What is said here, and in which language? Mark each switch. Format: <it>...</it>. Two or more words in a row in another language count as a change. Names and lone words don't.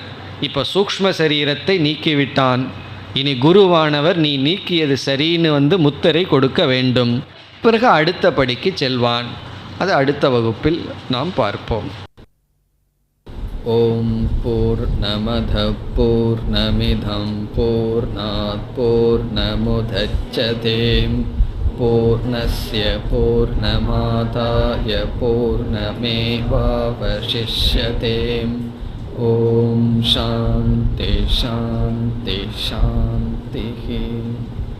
<ta>இப்போ சூக்ஷ்ம சரீரத்தை நீக்கிவிட்டான். இனி குருவானவர் நீ நீக்கியது சரின்னு முத்திரை கொடுக்க வேண்டும். பிறகு அடுத்த படிக்கு செல்வான். அது அடுத்த வகுப்பில் நாம் பார்ப்போம்.</ta> <sa>ॐ पूर्णमदः पूर्णमिदं पूर्णात् पूर्णमुदच्यते पूर्णस्य पूर्णमादाय पूर्णमेवावशिष्यते. ॐ शान्तिः शान्तिः शान्तिः.</sa>